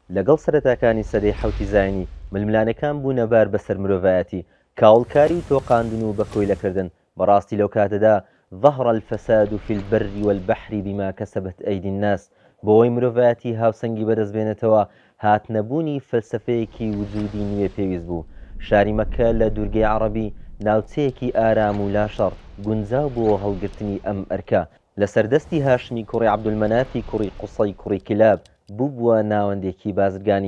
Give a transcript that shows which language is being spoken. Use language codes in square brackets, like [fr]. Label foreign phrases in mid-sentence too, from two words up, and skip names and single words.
[ckb] لەگەڵ سەرەتاکانی سەدەی حەوتی زاینی ململانەکان بوونە بار بەسەر مرۆڤایەتی کاوڵکاری و تۆقاندن و بەکۆی لەکردن بەڕاستی لەو کاتەدا [ar] ظهر الفساد في البر والبحر بما كسبت أيدي الناس [ckb] بۆی مرۆڤایەتی هاوسەنگی بەدەستبێنێتەوە هاتنەبوونی فەلسفەیەکی وجودی نوێ پێویست بوو. شاری مەککە لە دوورگەی عەرەبی ناوچەیەکی ئارام و لاشەڕ گونجاو بۆ هەڵگرتنی ئەم ئەرکە لە سەردەستی هاشمی کوڕی عەبدولمەنافی کوڕی قوسەی کوڕی کلاب بووە ناوەندێکی بازرگانی.